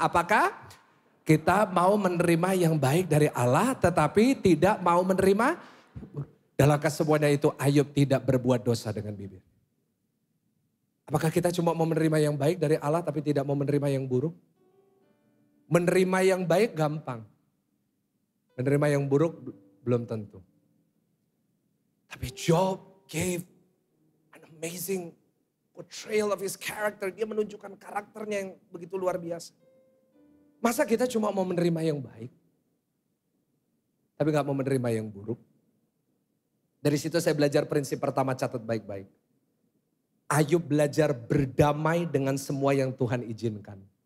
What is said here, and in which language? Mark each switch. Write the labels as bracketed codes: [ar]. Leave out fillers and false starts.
[id] Apakah kita mau menerima yang baik dari Allah tetapi tidak mau menerima. Dalam kesemuanya itu Ayub tidak berbuat dosa dengan bibir. Apakah kita cuma mau menerima yang baik dari Allah tapi tidak mau menerima yang buruk? Menerima yang baik gampang. Menerima yang buruk belum tentu. Tapi [en] Job gave an amazing portrayal of his character. [id] Dia menunjukkan karakternya yang begitu luar biasa. Masa kita cuma mau menerima yang baik, tapi gak mau menerima yang buruk? Dari situ saya belajar prinsip pertama, catat baik-baik. Ayub belajar berdamai dengan semua yang Tuhan izinkan.